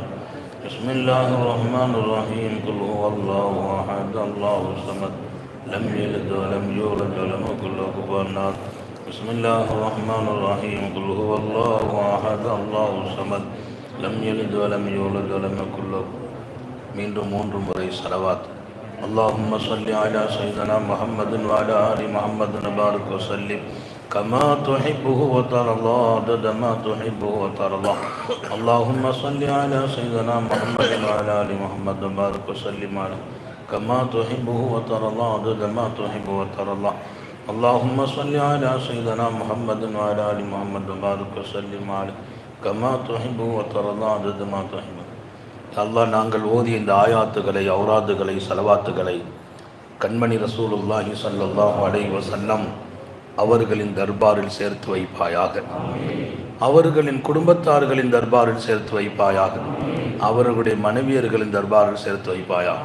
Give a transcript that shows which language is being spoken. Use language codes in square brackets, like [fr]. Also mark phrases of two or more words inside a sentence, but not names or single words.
[ar] بسم الله الرحمن الرحيم قل هو الله أحد الله الصمد لم يلد ولم يولد ولم يكن له كفوا أحد. بسم الله الرحمن الرحيم قل هو الله أحد الله الصمد لم يلد ولم يولد ولم يكن له. [ta] மீண்டும் 3 முறை ஸலவாத். [ar] اللهم صل على سيدنا محمد وعلى آل محمد وبارك وسلم كما تحبه وترضى عدد ما تحبه وترضى. اللهم صل على سيدنا محمد وعلى آل محمد وبارك وسلم عليه كما تحبه وترضى عدد ما تحب وترضى. اللهم صل على سيدنا محمد وعلى آل محمد وبارك وسلم عليه كما تحبه وترضى عدد ما تحب. [ta] அல்லாஹ், நாங்கள் ஓதிய இந்த ஆயாத்துகளை, ஔராதுகளை, ஸலவாத்துகளை கண்மணி [ar] رسول الله صلى الله عليه وسلم [ta] அவர்களின் தர்பாரில் சேர்த்து வைப்பாயாக. அவர்களின் குடும்பத்தார்களின் தர்பாரில் சேர்த்து வைப்பாயாக. அவர்களுடைய மனைவியர்களின் தர்பாரில் சேர்த்து வைப்பாயாக.